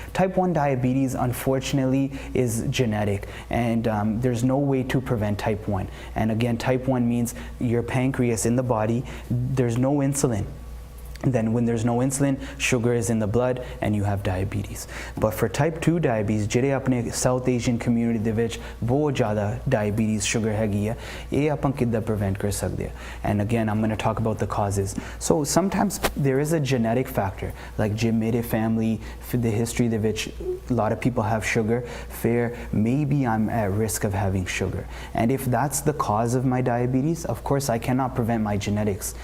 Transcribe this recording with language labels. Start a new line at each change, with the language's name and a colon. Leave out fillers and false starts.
English: Type 1 diabetes, unfortunately, is genetic, and there's no way to prevent type 1. And again, type 1 means your pancreas in the body, there's no insulin. Then when there's no insulin, sugar is in the blood and you have diabetes. But for type 2 diabetes,
Punjabi: ਜਿਹੜੇ ਆਪਣੇ South Asian community ਦੇ ਵਿੱਚ ਬਹੁਤ ਜ਼ਿਆਦਾ diabetes sugar ਹੈਗੀ ਆ, ਇਹ ਆਪਾਂ ਕਿੱਦਾਂ prevent ਕਰ ਸਕਦੇ ਆ?
English: And again, I'm going to talk about the causes. So sometimes there is a genetic factor, like
Punjabi: ਜੇ ਮੇਰੇ
English: family, for the history ਦੇ ਵਿੱਚ a lot of people have sugar, fair, maybe I'm at risk of having sugar. And if that's the cause of my diabetes, of course I cannot prevent my genetics.